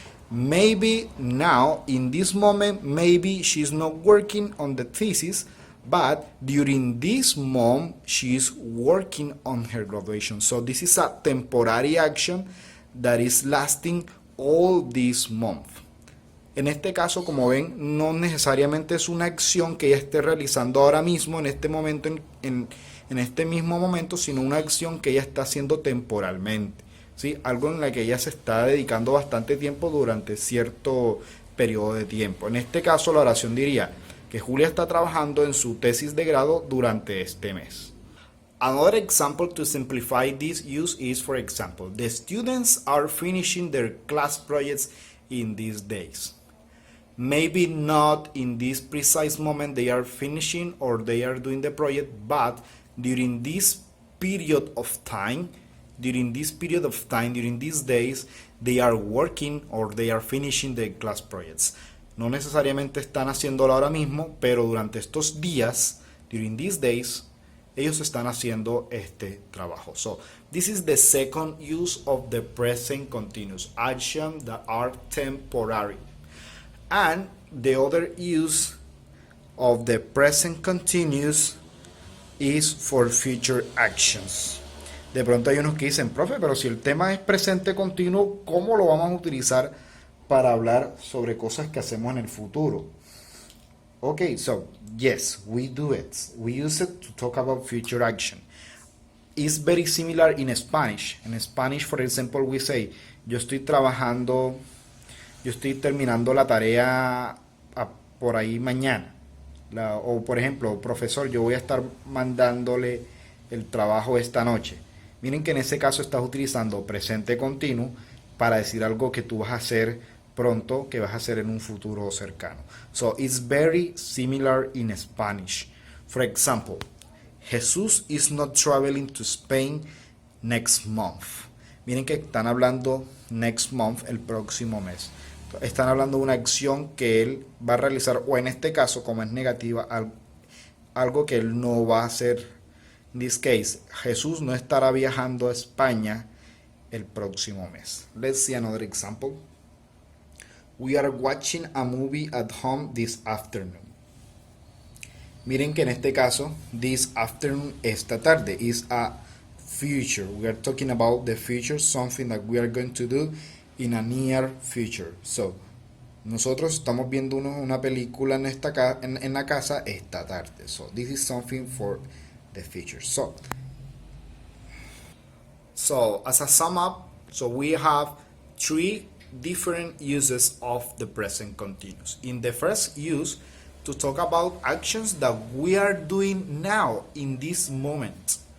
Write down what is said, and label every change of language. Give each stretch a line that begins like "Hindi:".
English: Maybe now, in this moment, maybe she's not working on the thesis, but during this month, she is working on her graduation. So this is a temporary action that is lasting all this month.
Spanish: En este caso, como ven, no necesariamente es una acción que ella esté realizando ahora mismo, en este momento, en este mismo momento, sino una acción que ella está haciendo temporalmente, ¿sí? Algo en la que ella se está dedicando bastante tiempo durante cierto periodo de tiempo. En este caso, la oración diría que Julia está trabajando en su tesis de grado durante este mes.
English: Another example to simplify this use is, for example, the students are finishing their class projects in these days. Maybe not in this precise moment they are finishing or they are doing the project, but during this period of time, during these days, they are working or they are finishing the class projects.
Spanish: No necesariamente están haciéndolo ahora mismo, pero durante estos días,
English: during these days,
Spanish: ellos están haciendo este trabajo.
English: So this is the second use of the present continuous, actions that are temporary. And the other use of the present continuous is for future actions.
Spanish: De pronto hay unos que dicen, profe, pero si el tema es presente continuo, ¿cómo lo vamos a utilizar para hablar sobre cosas que hacemos en el futuro?
English: Okay, so yes, we do it. We use it to talk about future action. It's very similar in Spanish. In Spanish, for example, we say,
Spanish: yo estoy terminando la tarea por ahí mañana. O por ejemplo, profesor, yo voy a estar mandándole el trabajo esta noche. Miren que en ese caso estás utilizando presente continuo para decir algo que tú vas a hacer pronto, que vas a hacer en un futuro cercano.
English: So it's very similar in Spanish. For example, Jesus is not traveling to Spain next month.
Spanish: Miren que están hablando
English: next month,
Spanish: el próximo mes. Están hablando de una acción que él va a realizar, o en este caso, como es negativa, algo que él no va a hacer
English: In this case,
Spanish: Jesús no estará viajando a España el próximo mes.
English: Let's see another example. We are watching a movie at home this afternoon.
Spanish: Miren que en este caso,
English: this afternoon,
Spanish: esta tarde,
English: is a future. We are talking about the future, something that we are going to do in a near future.
Spanish: So, nosotros estamos viendo una película en la casa esta tarde.
English: So, this is something for the future. So as a sum up, so we have three different uses of the present continuous. In the first use, to talk about actions that we are doing now in this moment.